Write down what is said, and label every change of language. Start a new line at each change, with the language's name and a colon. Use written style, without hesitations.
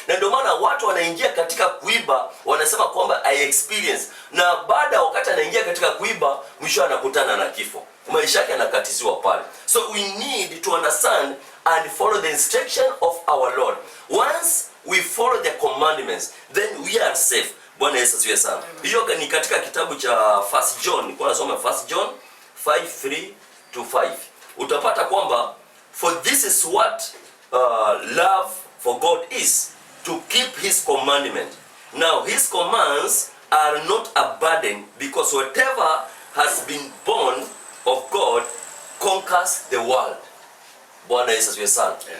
Swahili: Na ndio maana watu wanaingia katika kuiba wanasema kwamba
English: I experience.
Swahili: Na baada wakati anaingia katika kuiba mwisho anakutana na kifo. Maisha yake yanakatiziwa pale.
English: So we need to understand and follow the instruction of our Lord. Once we follow the commandments, then we are safe.
Swahili: Bwana Yesu asifiwe sana. Hiyo ni katika kitabu cha 1 John. Nilikuwa nasoma 1 John 5:3-5. Utapata kwamba
English: for this is what love for God is, to keep his commandment. Now his commands are not a burden, because whatever has been born of God conquers the world.
Swahili: Bwana Yesu asifiwe sana.